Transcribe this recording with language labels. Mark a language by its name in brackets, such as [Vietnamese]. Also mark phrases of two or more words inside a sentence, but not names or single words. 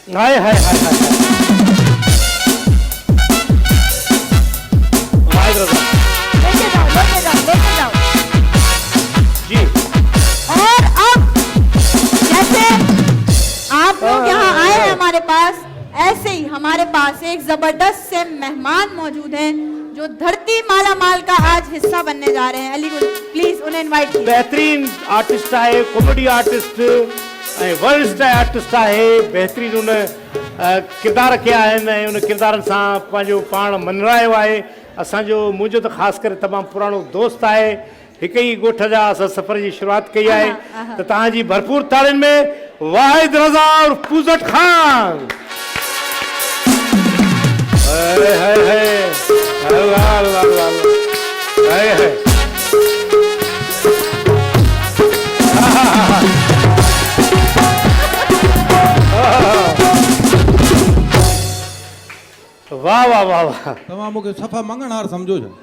[Hindi] हाय हाय हाय हाय लेके जाओ जी। और अब जैसे आप लोग यहाँ आए हैं हमारे पास, ऐसे ही हमारे पास एक जबरदस्त से मेहमान मौजूद हैं जो धरती माला माल का आज हिस्सा बनने जा रहे हैं। अली प्लीज उन्हें इनवाइट कीजिए। बेहतरीन आर्टिस्ट है, [English] comedy artist world star artist [Hindi] है। [Sindhi] बेहतरीन उन किरदार कया आहिनि, उन किरदारनि सां पंहिंजो पाण मनरायो आहे। असांजो मुंहिंजो त ख़ासि करे तमामु पुराणो दोस्त आहे। हिकु ई ॻोठ जा असां सफ़र जी शुरूआत कई आहे। त तव्हांजी भरपूर ताड़ियुनि में वाहिद रज़ा और पूज़ट खान। हाय हाय हाय अल्लाह अल्लाह अल्लाह हाय हाय। वाह वाह वाह वाह। तव्हां मूंखे सफ़ा मंगणहार सम्झो छा?